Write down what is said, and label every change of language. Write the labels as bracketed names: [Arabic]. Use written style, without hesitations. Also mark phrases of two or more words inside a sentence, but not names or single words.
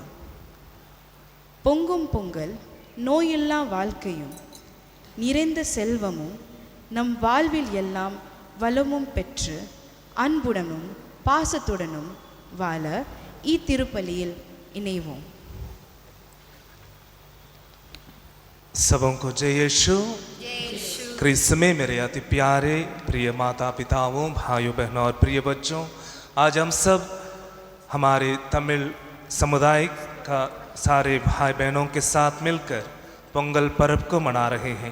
[Tamil] பொங்கும் பொங்கல் நோயில்லா வாழ்க்கையும் நிறைந்த செல்வமும் நம் வாழ்வில் எல்லாம் வளமும் பெற்று அன்புடனும் பாசத்துடனும் வாழ இத்திருப்பலியில் இணைவோம். [Hindi] सबों को जय यीशु। क्रिस्त में मेरे अति प्यारे प्रिय माता पिताओं, भाइयों बहनों और प्रिय बच्चों, आज हम सब हमारे तमिल समुदाय का सारे भाई बहनों के साथ मिलकर पोंगल पर्व को मना रहे हैं।